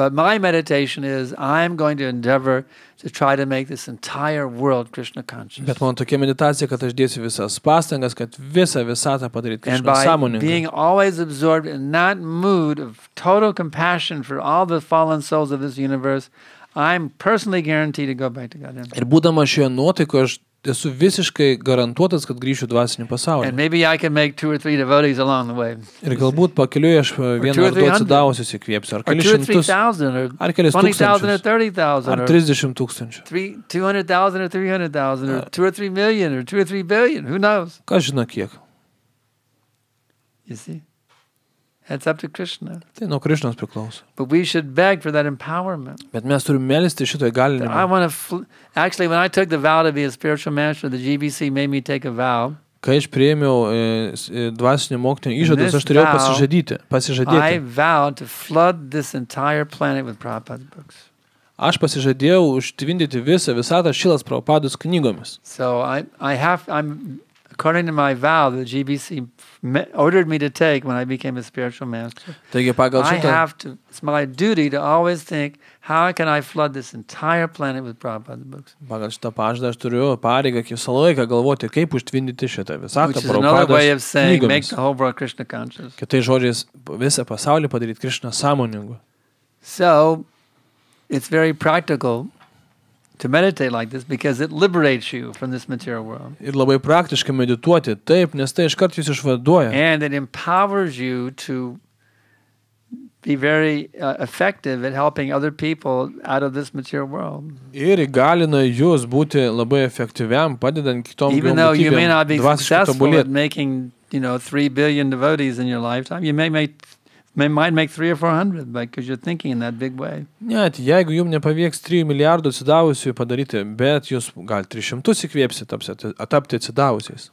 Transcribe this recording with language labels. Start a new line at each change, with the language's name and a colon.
English: But my meditation is, I'm going to endeavor to try to make this entire world Krishna conscious.
Lithuanian: Bet man tokia meditacija, kad aš dėsiu visas pastangas, kad visą visatą padaryti
English: And
Lithuanian: Krišnos
English: by
Lithuanian: sąmoningą.
English: being always absorbed in that mood of total compassion for all the fallen souls of this universe, I'm personally guaranteed to go back to God.
Lithuanian: Ir būdama šioje nuotaikoje, aš esu visiškai garantuotas, kad grįšiu dvasinį pasaulį.
English: And maybe I can make 2 or 3 devotees along the way.
Lithuanian: Ir galbūt pakeliui aš vieną ar du atsidavusius įkvėpsiu. Ar
English: Or
Lithuanian: kelis
English: 2 or
Lithuanian: šimtus,
English: 3,000 or
Lithuanian: ar kelis
English: 20,000 or
Lithuanian: tūkstančius,
English: 30,000
Lithuanian: ar
English: or
Lithuanian: 30 tūkstančių.
English: 200,000 or 300,000 or 2 or 3 million or 2 or 3 billion. Who knows?
Lithuanian: Kas žino kiek?
English: You see? That's up to Krishna.
Lithuanian: Tai nuo Krišnos priklauso.
English: But we should beg for that empowerment.
Lithuanian: Bet mes turime melstis šito įgalinimą.
English: I want to... Actually, when I took the vow to be a spiritual master, the GBC made me take a vow.
Lithuanian: Kai aš priėmiau dvasinio mokytojo įžadus, aš turėjau
English: I
Lithuanian: pasižadėti.
English: vowed to flood this entire planet with Prabhupada's books.
Lithuanian: Aš pasižadėjau užtvindyti visą visatą Šilas Prabhupados knygomis.
English: So I'm according to my vow that GBC ordered me to take when I became a spiritual master,
Lithuanian: Taigi pagal
English: I
Lithuanian: šitą,
English: have to, it's my duty to always think, how can I flood this entire planet with Prabhupada's books?
Lithuanian: pagal šitą pažadą aš turiu pareigą visą laiką galvoti, kaip užtvindyti šitą visatą
English: Which is another way of
Lithuanian: Prabhupados
English: saying, make
Lithuanian: knygomis.
English: the whole world Krishna conscious.
Lithuanian: Kitais žodžiais, visą pasaulį padaryti Krišną sąmoningu.
English: So, it's very practical to meditate like this because it liberates you from this material world.
Lithuanian: Ir labai praktiškai medituoti taip, nes tai iškart jūs išvaduoja.
English: And it empowers you to be very effective at helping other people out of this material world.
Lithuanian: Ir įgalina jūs būti labai efektyviam, padedant kitom
English: Even though you may not be
Lithuanian: dvasiškai
English: successful at
Lithuanian: tobulėti.
English: making, 3 billion devotees in your lifetime, you might make 300 or 400 because you're thinking in that big way.
Lithuanian: Net jeigu jums nepavyks 3 milijardų atsidavusių padaryti, bet jūs gal 300 įkvėpsit tapti atsidavusiais.